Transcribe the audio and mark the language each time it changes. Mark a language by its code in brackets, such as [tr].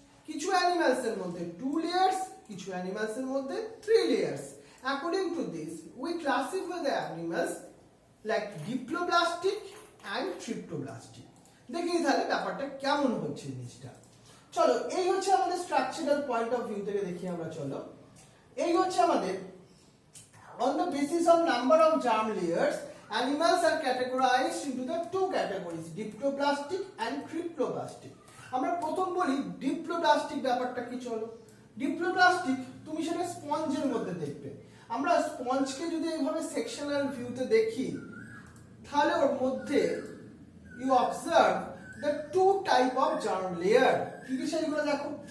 [bn] কিছু অ্যানিমালস এর মধ্যে 2 লেয়ার্স, কিছু অ্যানিমালস এর মধ্যে 3 layers. [en] According to this we classify the animals like diploblastic and triploblastic. [bn] দেখি তাহলে ব্যাপারটা কেমন হচ্ছে জিনিসটা। চলো এই হচ্ছে আমাদের স্ট্রাকচারাল পয়েন্ট অফ ভিউ থেকে দেখি আমরা। [en] চলো এই হচ্ছে আমাদের on the basis of number of germ layers animals are categorized into the 2 categories, diploblastic and cryptoblastic. [bn] আমরা প্রথম বলি ডিপ্লোব্লাস্টিক ব্যাপারটা কি। চলো ডিপ্লোব্লাস্টিক তুমি সেটা স্পঞ্জের মধ্যে দেখবে। আমরা স্পঞ্জকে যদি এইভাবে সেকশনাল ভিউতে দেখি, তাহলে ওর মধ্যে you observe the 2 type of germ layer. কি কি সেগুলো দেখো।